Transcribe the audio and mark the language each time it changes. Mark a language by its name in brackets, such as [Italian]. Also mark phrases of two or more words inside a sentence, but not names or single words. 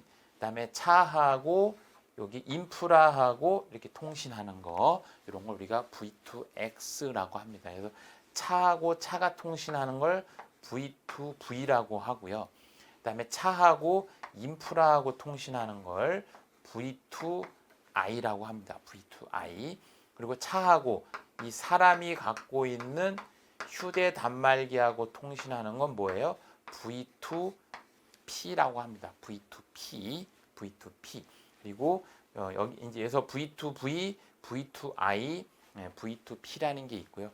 [Korean] 그다음에 차하고 여기 인프라하고 이렇게 통신하는 거 이런 걸 우리가 V2X라고 합니다. 그래서 차하고 차가 통신하는 걸 V2V라고 하고요. 그다음에 차하고 인프라하고 통신하는 걸 V2I라고 합니다. V2I. 그리고 차하고 이 사람이 갖고 있는 휴대 단말기하고 통신하는 건 뭐예요? V2P라고 합니다. V2P. 그리고 여기 이제 에서 V2V, V2I, V2P라는 게 있고요.